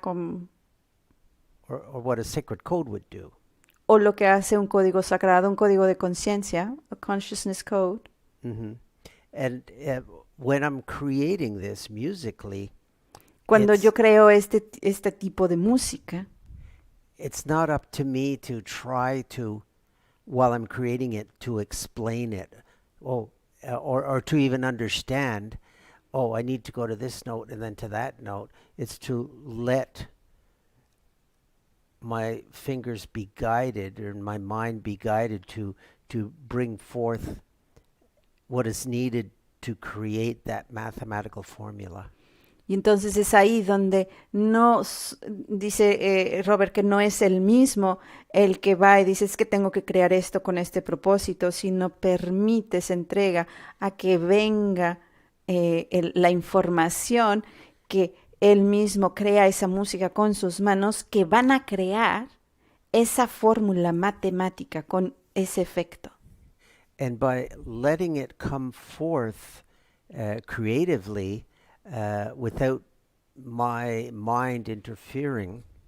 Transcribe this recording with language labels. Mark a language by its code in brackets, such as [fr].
[en] or what a sacred code would do. [es] o lo que hace un código sagrado, un código de conciencia, [en] a consciousness code. Hmm. And when I'm creating this musically, [es] Cuando [en] It's- [es] yo creo este tipo de música, [en] it's not up to me to try to, while I'm creating it, to explain it, or to even understand. Oh, I need to go to this note and then to that note. It's to let my fingers be guided, or my mind be guided to bring forth what is needed to create that mathematical formula. [es] y entonces es ahí donde dice Robert que no es el mismo el que va y dice es que tengo que crear esto con este propósito, sino permite, se entrega a que venga la información, que él mismo crea esa música con sus manos, que van a crear esa fórmula matemática con ese efecto. [en] And by letting it come forth creatively, without my mind interfering,